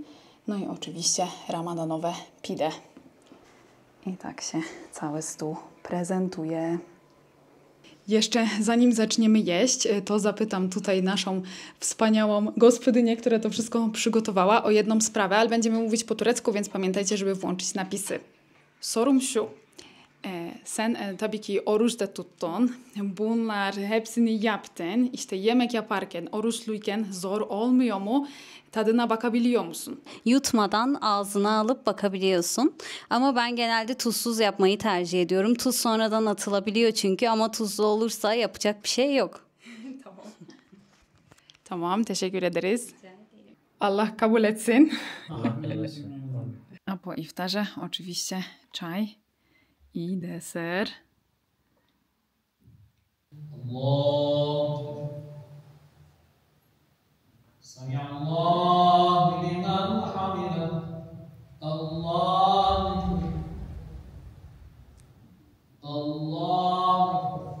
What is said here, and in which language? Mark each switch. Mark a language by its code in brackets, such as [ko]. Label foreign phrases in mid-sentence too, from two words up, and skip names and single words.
[pl] No i oczywiście ramadanowe pide. I tak się cały stół prezentuje. Jeszcze zanim zaczniemy jeść, to zapytam tutaj naszą wspaniałą gospodynię, która to wszystko przygotowała, o jedną sprawę, ale będziemy mówić po turecku, więc pamiętajcie, żeby włączyć napisy. [tr] Sorum şu. Sen tabii ki oruç da tuttun. Bunlar hepsini yaptın. İşte yemek yaparken, oruçluyken zor olmuyor mu? Tadına bakabiliyor musun? Yutmadan ağzına alıp bakabiliyorsun. Ama ben genelde tuzsuz yapmayı tercih ediyorum. Tuz sonradan atılabiliyor çünkü ama tuzlu olursa yapacak bir şey yok. Tamam. Tamam, teşekkür ederiz. Allah kabul etsin. [pl] A po iftarze oczywiście czaj i deser. [ar] Allah. سمع الله لمن حمده. Allah. Allah.